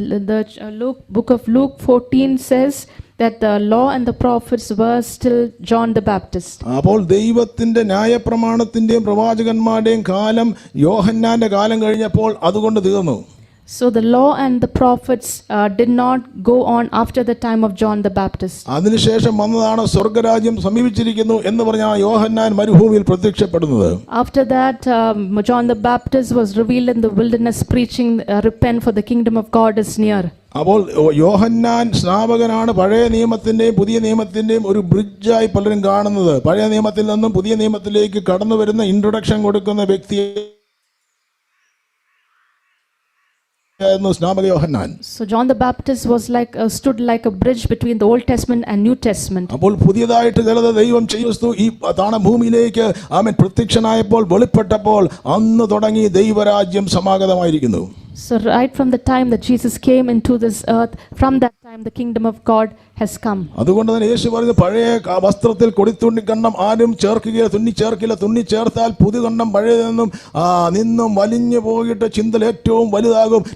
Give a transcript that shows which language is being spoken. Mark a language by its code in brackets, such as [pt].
[en] The book of Luke 14 says that the law and the prophets were still John the Baptist. [ml] അപ്പോൾ ദൈവത്തിന്റെ ന്യായപ്രമാണത്തിന്റെയും പ്രവാചകന്മാരുടെയും കാലം യോഹന്നാന്റെ കാലം കഴിഞ്ഞപ്പോൾ അതുകൊണ്ട് തീർന്നു. [en] So the law and the prophets did not go on after the time of John the Baptist. [ml] അതിനുശേഷം വന്നതാണ് സ്വർഗ്ഗരാജ്യം സമീപിച്ചിരിക്കുന്നു എന്ന് പറഞ്ഞാൽ യോഹന്നാൻ മരുഭൂമിയിൽ പ്രത്യക്ഷപ്പെടുന്നത്. [en] After that, John the Baptist was revealed in the wilderness preaching, repent for the kingdom of God is near. [ml] അപ്പോൾ യോഹന്നാൻ സ്നാപകനാണ് പഴയ നിയമത്തിന്റെയും പുതിയ നിയമത്തിന്റെയും ഒരു ബ്രിഡ്ജായി പലരും കാണുന്നത്. പഴയ നിയമത്തിൽ നിന്നും പുതിയ നിയമത്തിലേക്ക് കടന്നു വരുന്ന ഇൻട്രൊഡക്ഷൻ കൊടുക്കുന്ന വ്യക്തിയെ സ്നാപക യോഹന്നാൻ. [en] So John the Baptist was stood like a bridge between the Old Testament and New Testament. [ml] അപ്പോൾ പുതിയതായിട്ട് ചിലത് ദൈവം ചെയ്തു ഈ ഭൂമിയിലേക്ക് പ്രത്യക്ഷനായപ്പോൾ വെളിപ്പെട്ടപ്പോൾ അന്ന് തുടങ്ങി ദൈവരാജ്യം സമാഗതമായിരിക്കുന്നു. [en] So right from the time that Jesus came into this earth, from that time the kingdom of God has come. [ml] അതുകൊണ്ട് തന്നെ യേശു പറഞ്ഞു, പഴയ വസ്ത്രത്തിൽ കൊടിത്തുണ്ണിക്കണ്ണം ആരും ചേർക്കുകയില്ല, തുന്നിച്ചേർക്കില്ല. തുന്നിച്ചേർത്താൽ പുതുകണ്ണം നിന്നും വലിഞ്ഞു പോയിട്ട് ചിന്തൽ ഏറ്റവും വലുതാകും.